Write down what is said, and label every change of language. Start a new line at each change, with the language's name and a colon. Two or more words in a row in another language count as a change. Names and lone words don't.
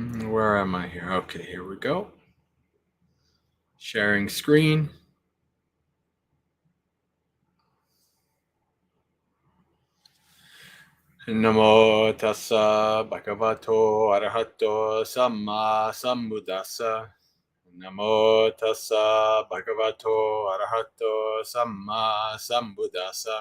English: Where am I here? Okay, here we go. Sharing screen.
Pali: Namo tassa bhagavato arahato samma sambuddhassa. Namo tassa bhagavato arahato samma sambuddhassa.